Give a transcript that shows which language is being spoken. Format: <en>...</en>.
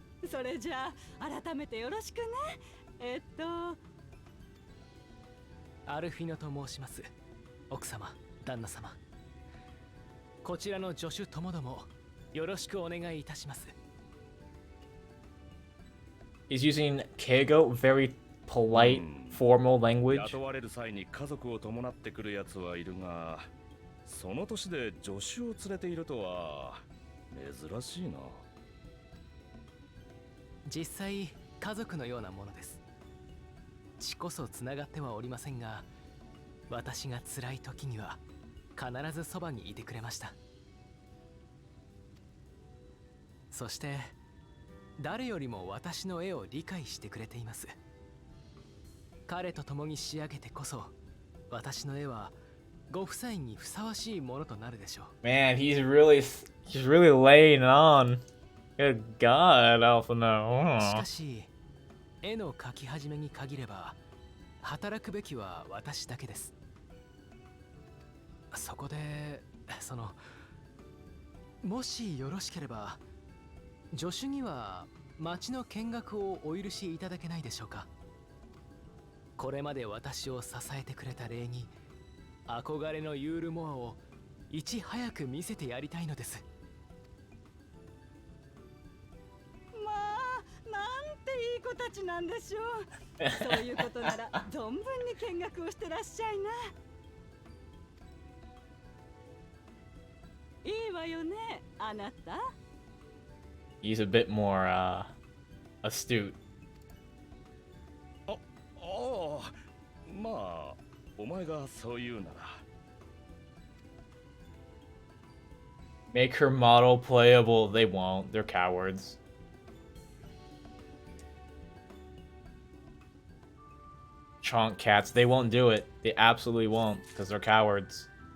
<ja>それじゃあ改めてよろしくね。アルフィノと申します。奥様、旦那様。こちらの助手ともどもよろしくお願いいたします。</ja> <en>He's using Keigo, very polite, formal language.</en> <ja>雇われる際に家族を伴ってくるやつはいるが、その年で助手を連れているとは珍しいな。実際家族のようなものです。血こそつながってはおりませんが、私が辛い時には必ずそばにいてくれました。そして誰よりも私の絵を理解してくれています。彼と共に仕上げてこそ、私の絵はご夫妻にふさわしいものとなるでしょう。</ja> <en>Man, he's really laying on. Good God, Alpha no.</en> <ja>しかし、絵の描き始めに限れば、働くべきは私だけです。そこで、もしよろしければ、助手には町の見学をお許しいただけないでしょうか。これまで私を支えてくれた礼に、憧れのユールモアをいち早く見せてやりたいのです。なんていい子たちなんでしょう。そういうことなら存分に見学をしてらっしゃいな。いいわよね、あなた。</ja> <en>He's a bit more astute.</en> <ja>ああ、まあお前がそう言うなら。</ja> <en>Make her model playable. They won't. They're cowards. Chonk cats. They won't do it. They absolutely won't, because they're cowards.</en>